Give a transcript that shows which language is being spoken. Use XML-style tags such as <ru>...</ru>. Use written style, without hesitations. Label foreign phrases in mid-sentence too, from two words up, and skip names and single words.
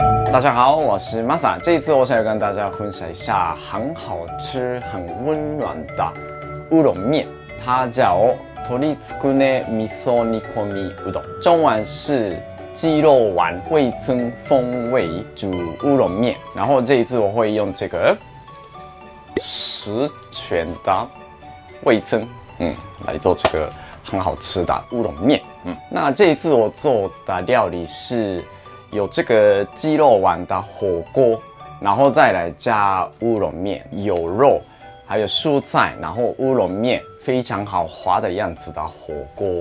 <zh>大家好，我是 Masa。这一次我想要跟大家分享一下很好吃、很温暖的乌龙面，它叫</zh> <ja>鶏つくね味噌煮込みうどん，</ja> <zh>中文是鸡肉丸味噌风味煮乌龙面。然后这一次我会用这个10全的味噌，来做这个很好吃的乌龙面。那这一次我做的料理是有这个鸡肉丸的火锅，然后再来加乌龙面，有肉，还有蔬菜，然后乌龙面非常好滑的样子的火锅。</zh>